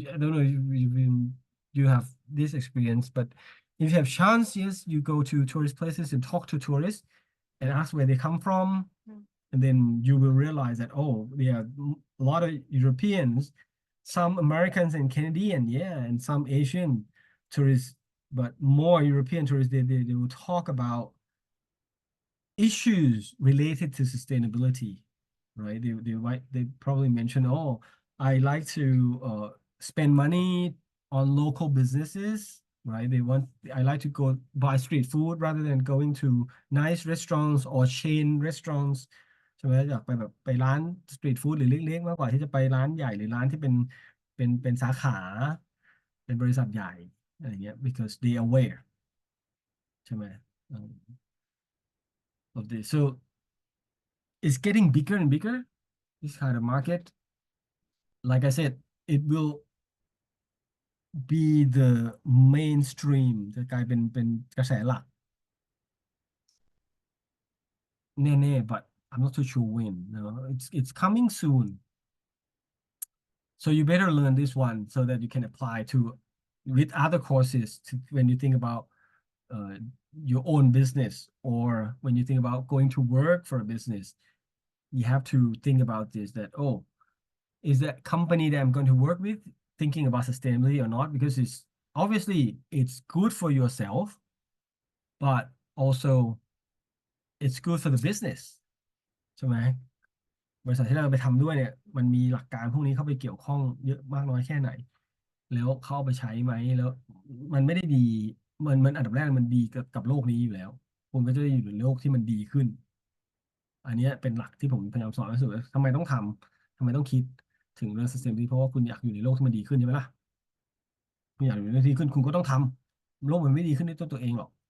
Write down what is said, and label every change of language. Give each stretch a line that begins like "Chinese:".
English: I don't know if you have this experience, but if you have chance, yes, you go to tourist places and talk to tourists and ask where they come from, and then you will realize that there are a lot of Europeans, some Americans and Canadian, yeah, and some Asian tourists, but more European tourists. They will talk about issues related to sustainability, right? They probably mention, I like to spend money on local businesses, right? I like to go buy street food rather than going to nice restaurants or chain restaurants
Thai: ใช่ไหมอยากไปแบบไปร้านสตรีทฟู้ดหรือเล็กๆมากกว่าที่จะไปร้านใหญ่หรือร้านที่เป็นสาขาเป็นบริษัทใหญ่อะไรเงี้ย
English: because they aware
Thai: ใช่ไหม of this.
English: So it's getting bigger and bigger, this kind of market. Like I said, it will be the mainstream
Thai: จะกลายเป็นกระแสหลักแน่ๆ
English: but I'm not too sure when. It's coming soon. So you better learn this one so that you can apply to with other courses when you think about uh, your own business or when you think about going to work for a business. You have to think about this that is that company that I'm going to work with thinking about sustainability or not because it's obviously it's good for yourself but also it's good for the business
Thai: ใช่ไหมบริษัทที่เราไปทำด้วยเนี่ยมันมีหลักการพวกนี้เข้าไปเกี่ยวข้องเยอะมากน้อยแค่ไหนแล้วเข้าเอาไปใช้ไหมแล้วมันไม่ได้ดีมันอันดับแรกมันดีกับโลกนี้อยู่แล้วคุณก็จะได้อยู่ในโลกที่มันดีขึ้นอันเนี้ยเป็นหลักที่ผมพยายามสอนให้สุดทำไมต้องทำไมต้องคิดถึงเรื่อง sustainability เพราะว่าคุณอยากอยู่ในโลกที่มันดีขึ้นใช่ไหมล่ะคุณอยากอยู่ในโลกที่ดีขึ้นคุณก็ต้องทำโลกมันไม่ดีขึ้นด้วยตัวเองหรอก